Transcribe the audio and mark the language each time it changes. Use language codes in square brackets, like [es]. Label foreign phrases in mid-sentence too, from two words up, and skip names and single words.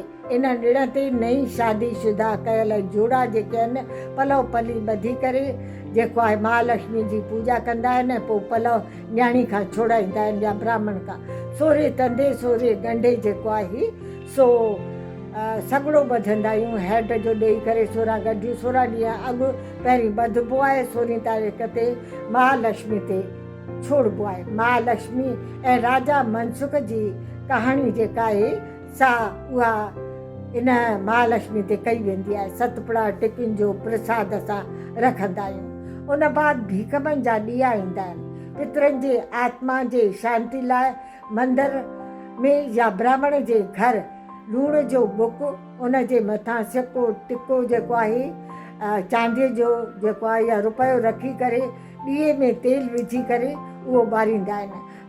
[sd] इन ॾिण ते नई शादीशुदा कयल जोड़ा जेके आहिनि पलव पली ॿधी करे जेको आहे महालक्ष्मी जी पूॼा कंदा आहिनि। पोइ पलव न्याणी खां छोड़ाईंदा आहिनि या ब्राह्मण खां। सोरे तंदे सोरे गंढे जेको आहे सो सॻड़ो ॿधंदा आहियूं हैड जो ॾेई करे। 16 गंढियूं 16 ॾींहं अॻु पहिरीं ॿधबो आहे। 16 तारीख़ ते महालक्ष्मी ते छोड़बो आहे। महालक्ष्मी ऐं राजा मनसुख जी कहाणी जेका आहे सा उहा इन महालक्ष्मी ते कई वेंदी आहे। सतपुड़ा टिकियुनि जो प्रसाद असां रखंदा आहियूं। उन बाद भीखमनि जा ॾीआ ईंदा आहिनि। पितरनि जे आत्मा जे शांति लाइ मंदर में या ब्राह्मण जे घर लूण जो बुक उन जे मथां सिको टिको जेको आहे चांदीअ जो जेको आहे या रुपयो रखी करे ॾीए में तेल विझी करे उहो ॿारींदा आहिनि।